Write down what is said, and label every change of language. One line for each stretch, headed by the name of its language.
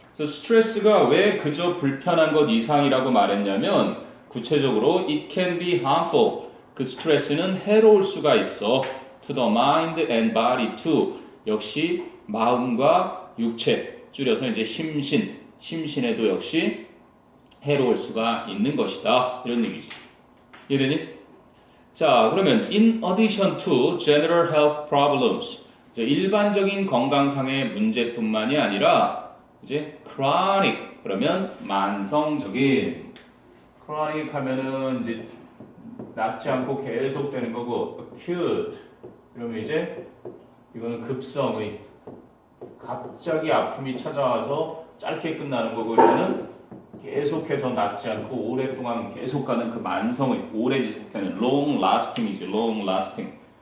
Korean: 그래서 스트레스가 왜 그저 불편한 것 이상이라고 말했냐면 구체적으로
English: it can be harmful.
Korean: 그 스트레스는 해로울 수가 있어.
English: to the mind and body too.
Korean: 역시 마음과 육체, 줄여서 이제 심신에도 역시 해로울 수가 있는 것이다. 이런 얘기지. 이해되니? 자, 그러면
English: in addition to general health problems.
Korean: 이제 일반적인 건강상의 문제뿐만이 아니라 이제 chronic 그러면 만성적인, chronic 하면은 이제 낫지 않고 계속 되는 거고, acute 그러면 이제 이거는 급성의, 갑자기 아픔이 찾아와서 짧게 끝나는 거고, 이거는 계속해서 낫지 않고 오랫동안 계속 가는 그 만성의, 오래 지속되는 long lasting이지. long lasting.